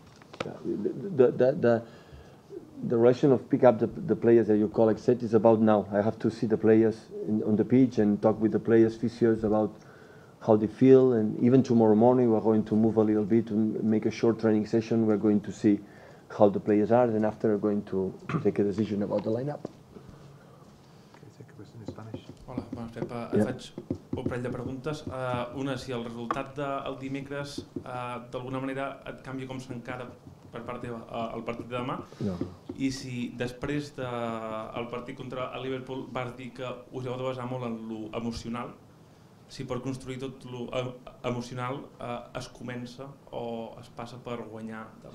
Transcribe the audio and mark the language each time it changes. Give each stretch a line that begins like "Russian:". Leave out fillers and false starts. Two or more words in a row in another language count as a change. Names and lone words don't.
English: The relation of pick up the players that your colleague said is about now. I have to see the players on the pitch and talk with the players, physios, about how they feel. And even tomorrow morning, we're going to move a little bit to make a short training session. We're going to see how the players are, and after we're going to take a decision about the lineup.
Catalan: Hola, bona Pep. Et faig un parell de preguntes. Una, si el resultat del dimecres d'alguna manera et canvia com s'encara per part teva el partit de demà, i si després del partit contra el Liverpool vas dir que us heu de basar molt en l'emocional, si per construir tot l'emocional es comença o es passa per guanyar demà.